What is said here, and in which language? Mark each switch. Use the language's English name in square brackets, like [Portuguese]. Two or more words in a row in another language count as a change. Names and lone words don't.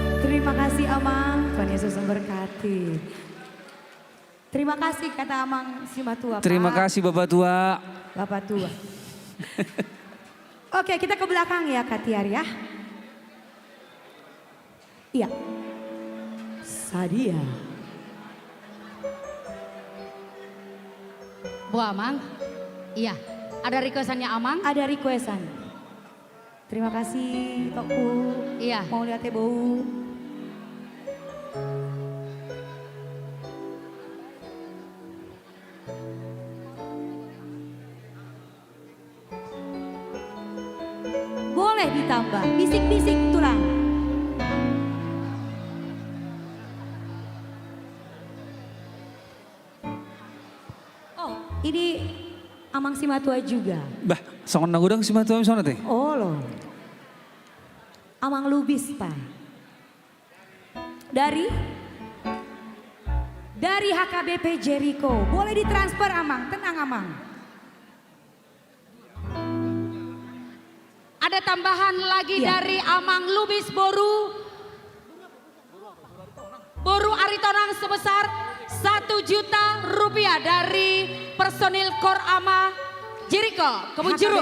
[Indonesian] Terima kasih Amang, Tuhan Yesus memberkati. Terima kasih kata Amang Simatua. Terima kasih Bapak Tua. Bapak Tua. Oke, kita ke belakang ya Kak Tiar ya. Iya. Sadia. Bu Amang, iya. Ada requestannya Amang? Ada requestan. Terima kasih Tokku. Iya. Mau lihatnya bau. Boleh ditambah, bisik-bisik tulang. Oh, ini Amang Simatua juga. [Batak Toba] Bah, songon nagudang si Matua misalnya teh. [Indonesian] Oh loh. Amang Lubis Pak. Dari HKBP Jericho. Boleh ditransfer Amang, tenang Amang. Ada tambahan lagi dari Amang Lubis Boru Aritonang sebesar 1 juta rupiah dari personil Kor Ama Jericho. Kebun Jeruk.